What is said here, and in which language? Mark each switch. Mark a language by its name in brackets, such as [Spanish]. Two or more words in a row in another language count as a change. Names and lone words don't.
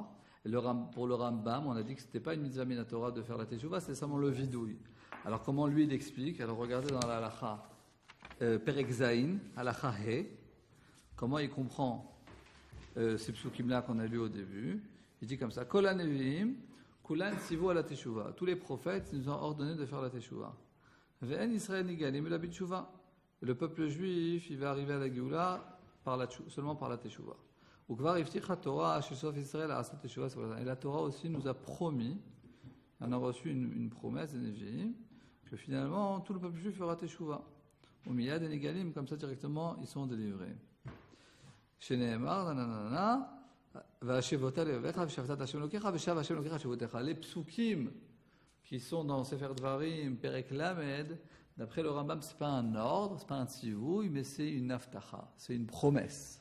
[French] Et pour le Rambam, on a dit que c'était pas une [Hebrew] מצוה מן התורה [French] de faire la teshuvah, c'était seulement le vidouille. Alors comment lui il explique? Alors regardez dans la halacha [Hebrew] פרק זין, [French] halacha He. Comment il comprend ces psukim-là qu'on a lus au début? Il dit comme ça: [Hebrew] כל הנביאים כולן צוו על התשובה. [French] Tous les prophètes nous ont ordonné de faire la teshuvah. [Hebrew] ואין ישראל נגאלים אלא בתשובה. [French] Le peuple juif, il va arriver à la Géoula seulement par la teshuvah. [Hebrew] וכבר הבטיחה תורה שסוף ישראל לעשות תשובה. [French] Et la Torah aussi nous a promis, on a reçu une promesse des Nevi'im, que finalement tout le peuple juif fera teshuvah. Au [Hebrew] מיד הן נגאלים, [French] comme ça directement, ils sont délivrés. Les psukim qui sont dans Sefer Dvarim, [Hebrew] פרק למד, [French] d'après le Rambam, c'est pas un ordre, c'est pas un tzivouï, mais c'est une aftacha, c'est une promesse.